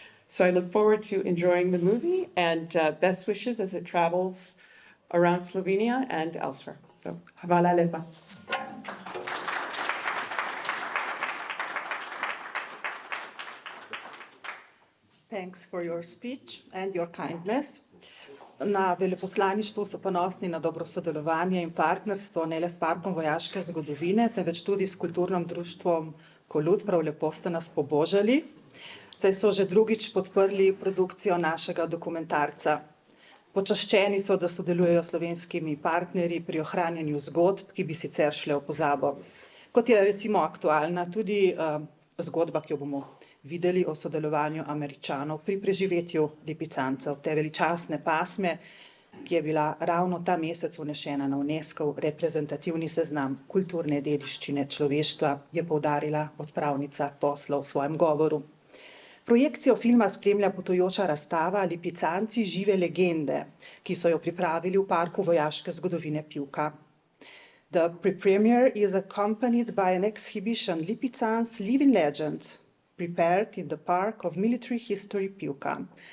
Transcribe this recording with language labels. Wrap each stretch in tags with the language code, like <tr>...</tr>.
<en>So I look forward to enjoying the movie and best wishes as it travels around Slovenia and elsewhere.</en> <sl>So, hvala lepa.</sl> <en>Thanks for your speech and your kindness.</en> <sl>Na veleposlaništvu so ponosni na dobro sodelovanje in partnerstvo ne le s Parkom vojaške zgodovine, temveč tudi s kulturnim društvom Kolut. Prav lepo ste nas pobožali, saj so že drugič podprli produkcijo našega dokumentarca. Počaščeni so, da sodelujejo s slovenskimi partnerji pri ohranjanju zgodb, ki bi sicer šle v pozabo. Kot je recimo aktualna tudi zgodba, ki jo bomo videli o sodelovanju Američanov pri preživetju lipicancev, te veličastne pasme, ki je bila ravno ta mesec vnešena na UNESCO reprezentativni seznam kulturne dediščine človeštva, je poudarila odpravnica posla v svojem govoru. Projekcijo filma spremlja potujoča razstava Lipicanci žive legende, ki so jo pripravili v Parku vojaške zgodovine Pivka.</sl> <en>The premiere is accompanied by an exhibition Lipicanci Living Legends, prepared in the Park of Military History Pivka.</en>